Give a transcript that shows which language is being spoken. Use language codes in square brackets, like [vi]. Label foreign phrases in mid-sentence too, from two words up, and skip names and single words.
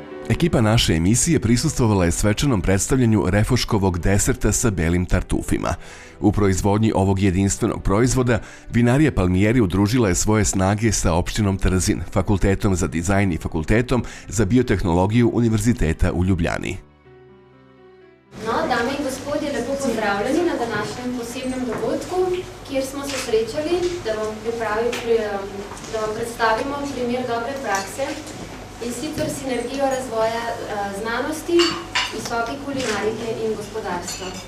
[sr] Ekipa naše emisije prisustvovala je svečanom predstavljanju refoškovog deserta sa belim tartufima. U proizvodnji ovog jedinstvenog proizvoda vinarija Palmieri udružila je svoje snage sa opštinom Trzin, Fakultetom za dizajn i Fakultetom za biotehnologiju Univerziteta u Ljubljani. [sl] No, dame in gospodje, lepo pozdravljeni na današnjem posebnem dogodku, kjer smo se srečali, da vam predstavimo primer dobre prakse in sicer sinergijo razvoja znanosti, visoke kulinarike in gospodarstva.